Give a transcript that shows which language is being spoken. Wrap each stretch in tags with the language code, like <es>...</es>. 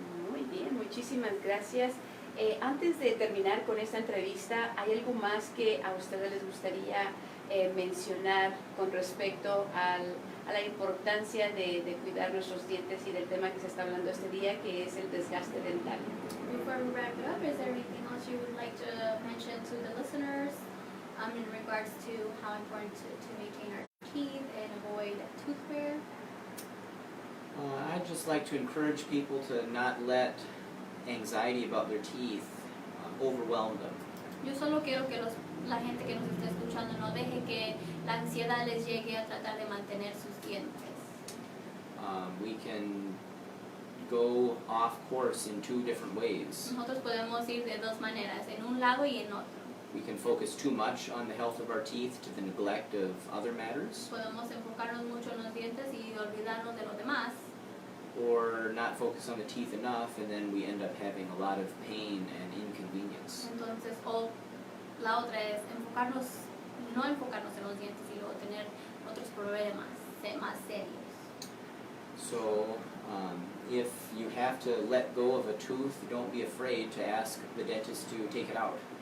<es>Muy bien, muchísimas gracias. Antes de terminar con esta entrevista, ¿hay algo más que a ustedes les gustaría mencionar con respecto a la importancia de cuidar nuestros dientes y del tema que se está hablando este día, que es el desgaste dental?</es> <en>Before we wrap it up, is there anything else you would like to mention to the listeners in regards to how important to maintain our teeth and avoid tooth wear? I'd just like to encourage people to not let anxiety about their teeth overwhelm them.</en> <es>Yo solo quiero que la gente que nos está escuchando no deje que la ansiedad les llegue a tratar de mantener sus dientes.</es> <en>We can go off course in two different ways.</en> <es>Nosotros podemos ir de dos maneras, en un lado y en otro.</es> <en>We can focus too much on the health of our teeth to the neglect of other matters,</en> <es>Podemos enfocarnos mucho en los dientes y olvidarnos de lo demás.</es> <en>or not focus on the teeth enough, and then we end up having a lot of pain and inconvenience.</en> <es>Entonces, o la otra es no enfocarnos en los dientes y luego tener otros problemas más serios.</es> <en>So, if you have to let go of a tooth, don't be afraid to ask the dentist to take it out.</en>